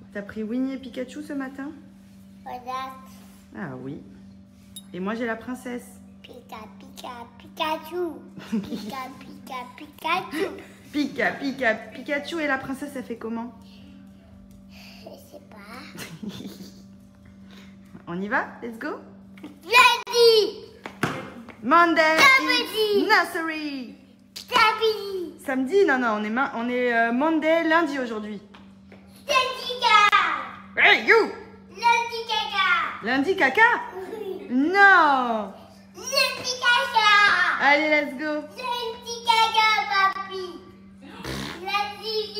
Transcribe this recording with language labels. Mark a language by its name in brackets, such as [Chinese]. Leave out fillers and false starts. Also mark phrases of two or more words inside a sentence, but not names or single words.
[French] T'as pris Winnie et Pikachu ce matin? Regarde. Ah oui. Et moi j'ai la princesse. Pika, pika, Pikachu. Pika, pika, Pikachu. Pika, Pika, Pikachu. Et la princesse, elle fait comment? Je sais pas. On y va? [English] Let's go? [French] Lundi. Monday Samedi. [English] is nursery. [French] Samedi. Samedi? Non, non, on est Monday, lundi aujourd'hui. Lundi caca. [English] Hey, you! [French] Lundi caca. Lundi, caca? Oui. Non! Lundi caca. Allez, [English] let's go! [French] Lundi caca, papi. Lundi.